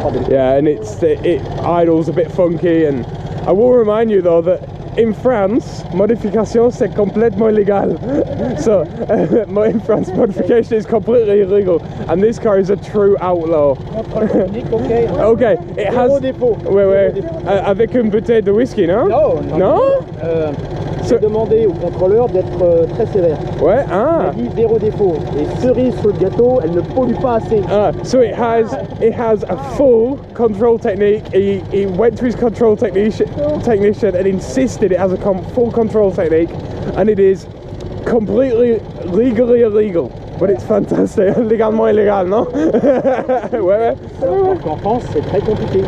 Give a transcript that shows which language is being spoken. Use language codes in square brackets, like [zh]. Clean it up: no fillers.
[en] Yeah, and it idles a bit funky. And I will remind you though that in France, [fr] modification c'est complètement illégal. [en] So in France, modification is completely illegal, and this car is a true outlaw. Okay, it has. Wait. [fr] Avec une bouteille de whisky, no? Non. J'ai demandé au contrôleur d'être très sévère. Ouais, Il dit 0 défaut. Et cerise sur le gâteau, elle ne pollue pas assez. [en] So it has a full control technique. He went to his control technician and insisted it has a full control technique, and it is completely legally illegal. But it's fantastic. [fr] Légalement illégal, non? Ouais. En France, c'est très compliqué.